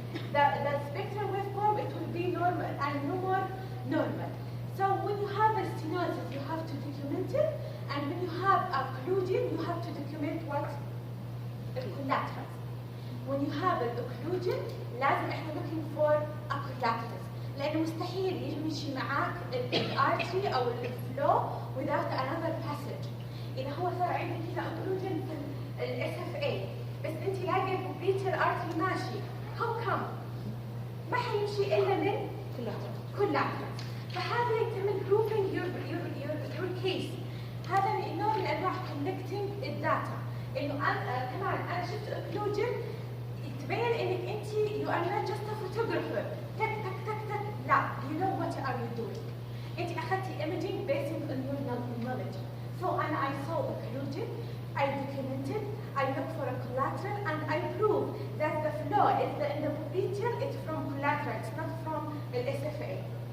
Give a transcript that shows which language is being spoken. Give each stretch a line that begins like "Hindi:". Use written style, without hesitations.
English: The spectral waveform, it will be normal and no more normal. So when you have a stenosis, you have to document it, and when you have occlusion, you have to document what? Collaterals. When you have an occlusion,
Arabic: لازم احنا
English: looking for a collaterals.
Arabic: لأنه مستحيل يمشي معاك الارتري أو الفلو
English: without another passage.
Arabic: إذا هو صار عندك هنا occlusion في SFA، بس أنت لاقي البوبليتر artery ماشي،
English: how come؟
Arabic: ما حيمشي إلا من collaterals. فهذا يعتمد
English: proving your case.
Arabic: هذا نوع من أنواع collecting الداتا. إنه كمان أنا شفت occlusion تبين إنك أنت
English: you are not just a photographer.
Arabic: تك تك تك تك لا
English: you know what are you doing.
Arabic: أنت أخذتي
English: imaging based on your knowledge. So and I saw occlusion, I documented, I looked for a collateral, and I proved that the flow is in the popliteal, it's from collateral, it's not from the SFA.